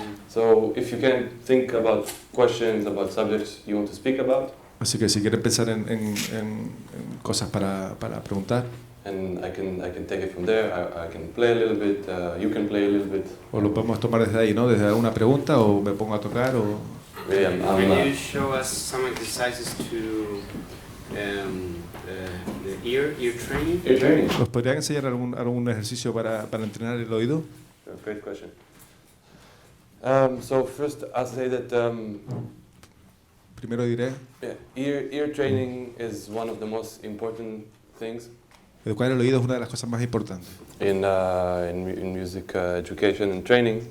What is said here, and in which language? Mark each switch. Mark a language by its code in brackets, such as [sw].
[en] So, if you can think about questions, about subjects you want to speak about. [es] Así que si quieren pensar en cosas para preguntar. [en] And I can take it from there. I can play a little bit. You can play a little bit. [es] O lo podemos tomar desde ahí, ¿no? Desde una pregunta o me pongo a tocar o. [en] Really, Can you show us some exercises to the ear training? Ear training. [es] ¿Nos podrían enseñar algún ejercicio para entrenar el oído? [en] Great question. So first, I'll say that. [es] Primero diré. [en] Yeah, ear training is one of the most important things. [es] Educar el oído es una de las cosas más importantes. [en] In music education and training.